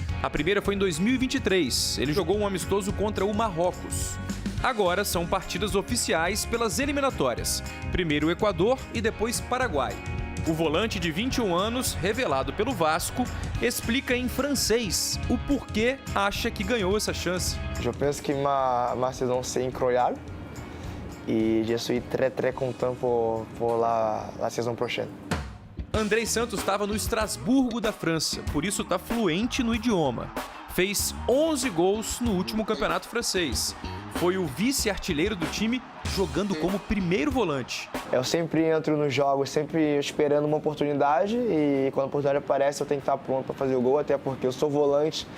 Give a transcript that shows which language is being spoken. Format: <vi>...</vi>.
<pt>A primeira foi em 2023. Ele jogou um amistoso contra o Marrocos. Agora são partidas oficiais pelas eliminatórias. Primeiro o Equador e depois Paraguai. O volante de 21 anos, revelado pelo Vasco, explica em francês o porquê acha que ganhou essa chance. Eu penso que uma</pt> <fr>saison c'est incroyable e je suis très content pour la saison prochaine.</fr> <pt>Andrei Santos estava no Estrasburgo da França, por isso está fluente no idioma. Fez 11 gols no último campeonato francês. Foi o vice-artilheiro do time, jogando como primeiro volante. Eu sempre entro nos jogos, sempre esperando uma oportunidade e quando a oportunidade aparece eu tenho que estar pronto para fazer o gol, até porque eu sou volante.</pt>